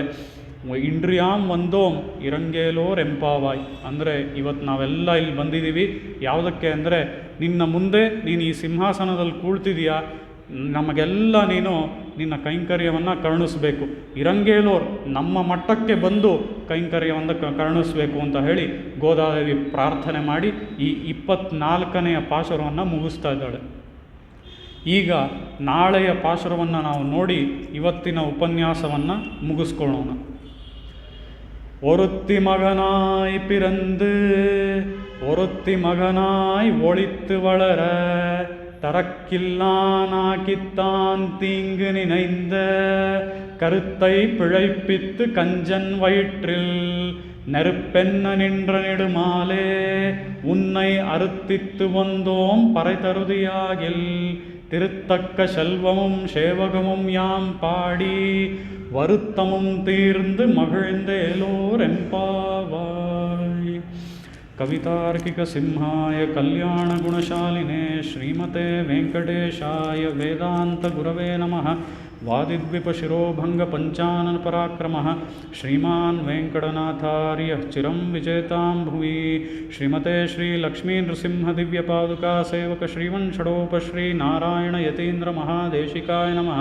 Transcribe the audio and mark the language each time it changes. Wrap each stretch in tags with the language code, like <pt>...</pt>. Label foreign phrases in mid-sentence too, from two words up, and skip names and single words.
<ta>இன்றியாம் வந்தோம் இரங்கேலோர் எம்பாவாய்</ta> <kn>ಅಂದರೆ ಇವತ್ತು ನಾವೆಲ್ಲ ಇಲ್ಲಿ ಬಂದಿದ್ದೀವಿ ಯಾವುದಕ್ಕೆ ಅಂದರೆ ನಿನ್ನ ಮುಂದೆ ನೀನು ಈ ಸಿಂಹಾಸನದಲ್ಲಿ ಕೂಳ್ತಿದೀಯಾ, ನಮಗೆಲ್ಲ ನೀನು ನಿನ್ನ ಕೈಂಕರ್ಯವನ್ನು ಕರುಣಿಸಬೇಕು, ಇರಂಗೇಲೋರ್ ನಮ್ಮ ಮಟ್ಟಕ್ಕೆ ಬಂದು ಕೈಂಕರ್ಯವನ್ನು ಕರುಣಿಸಬೇಕು ಅಂತ ಹೇಳಿ ಗೋದಾದೇವಿ ಪ್ರಾರ್ಥನೆ ಮಾಡಿ ಈ 24ನೆಯ ಪಾಶುರವನ್ನು ಮುಗಿಸ್ತಾ ಇದ್ದಾಳೆ. ಈಗ ನಾಳೆಯ ಪಾಶುರವನ್ನು ನಾವು ನೋಡಿ ಇವತ್ತಿನ ಉಪನ್ಯಾಸವನ್ನು ಮುಗಿಸ್ಕೊಳ್ಳೋಣ.</kn> <ta>ஒருத்தி மகனாய் பிறந்து ஒருத்தி மகனாய் ஒளித்து வளர தரக்கில்லானாக்கித்தான் தீங்கு நினைந்த கருத்தை பிழைப்பித்து கஞ்சன் வயிற்றில் நெருப்பென்ன நின்ற நெடுமாலே உன்னை அறுத்தித்து வந்தோம் பறை தருதியாகில் திருத்தக்க செல்வமும் சேவகமும் யாம் பாடி வருத்தமும் தீர்ந்து மகிழ்ந்தேலோர் எம்பாவாய்.</ta> <sa>कवितार्किकसिंहाय कल्याणगुणशालिने श्रीमते वेङ्कटेशाय वेदान्तगुरवे नमः। वादिद्विपशिरोभङ्गपञ्चाननपराक्रमः श्रीमान् वेङ्कटनाथार्यः चिरं विजेतां भुवि। श्रीमते श्रीलक्ष्मीनृसिंहदिव्यपादुकासेवक श्रीवंशडोपश्रीनारायणयतीन्द्रमहादेशिकाय नमः।</sa>